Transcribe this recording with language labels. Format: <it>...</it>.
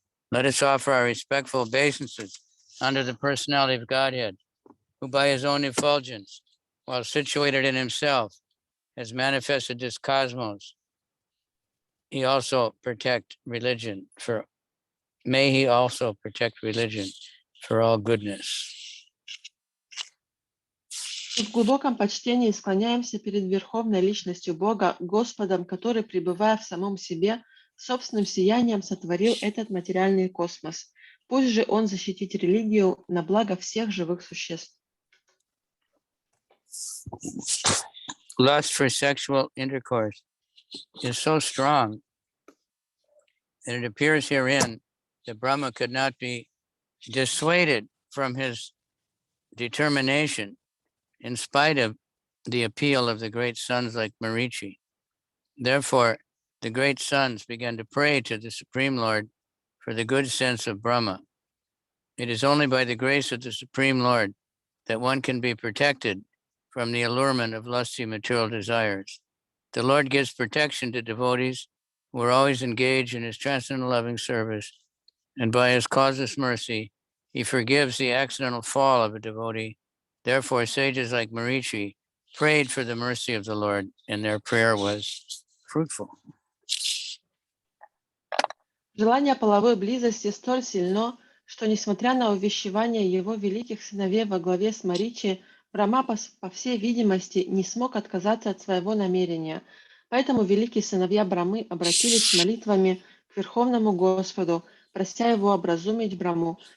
<en>Let us offer our respectful obeisances unto the personality of Godhead, who by his own effulgence, while situated in himself, has manifested this cosmos. He also protect religion for, may he also protect religion for all goodness.</en> <ru>И в глубоком почтении склоняемся перед Верховной Личностью Бога, Господом, который, пребывая в самом себе, собственным сиянием сотворил этот материальный космос. Пусть же Он защитит религию на благо всех живых существ.</ru> <en>Lust for sexual intercourse is so strong that it appears herein that Brahma could not be dissuaded from his determination in spite of the appeal of the great sons like Marichi. Therefore, the great sons began to pray to the Supreme Lord for the good sense of Brahma. It is only by the grace of the Supreme Lord that one can be protected from the allurement of lusty material desires. The Lord gives protection to devotees who are always engaged in his transcendental loving service, and by his causeless mercy, he forgives the accidental fall of a devotee. Therefore, sages like Marichi prayed for the mercy of the Lord, and their prayer was fruitful.</en> <ru>Желание половой близости столь сильно, что, несмотря на увещевание его великих сыновей во главе с Маричи, Брахма, по всей видимости, не смог отказаться от своего намерения. Поэтому великие сыновья Брахмы обратились с молитвами к Верховному Господу, прося его образумить Брахму.</ru>